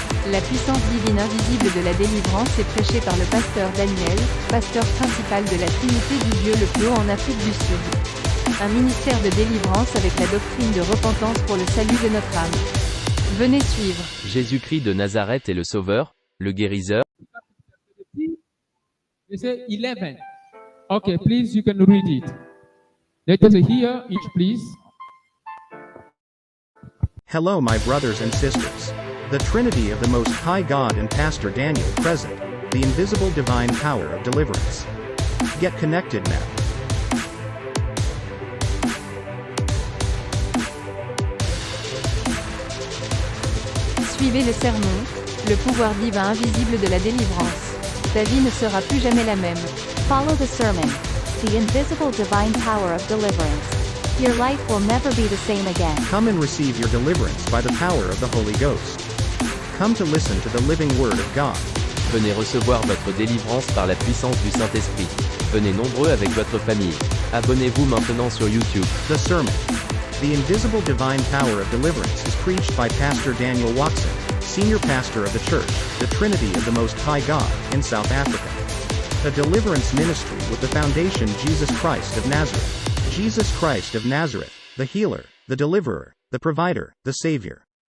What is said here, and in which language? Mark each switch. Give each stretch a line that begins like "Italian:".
French: La puissance divine invisible de la délivrance est prêchée par le pasteur Daniel, pasteur principal de la Trinité du Dieu le plus haut en Afrique du Sud. Un ministère de délivrance avec la doctrine de repentance pour le salut de notre âme. Venez suivre. Jésus-Christ de Nazareth est le Sauveur, le guérisseur.
English: They say 11. Okay, please, you can read it. Let us hear each, please. Hello, my brothers and sisters. The Trinity of the Most High God and Pastor Daniel present, the invisible divine power of deliverance. Get connected now.
French: Suivez le sermon, le pouvoir divin invisible de la délivrance. Ta vie ne sera plus jamais la même.
English: Follow the sermon, the invisible divine power of deliverance. Your life will never be the same again. Come and receive your deliverance by the power of the Holy Ghost. Come to listen to the living Word of God.
French: Venez recevoir votre délivrance par la puissance du Saint-Esprit. Venez nombreux avec votre famille. Abonnez-vous maintenant sur YouTube.
English: The sermon. The invisible divine power of deliverance is preached by Pastor Daniel Watson, senior pastor of the church, the Trinity of the Most High God, in South Africa. A deliverance ministry with the foundation Jesus Christ of Nazareth. Jesus Christ of Nazareth, the healer, the deliverer, the provider, the savior.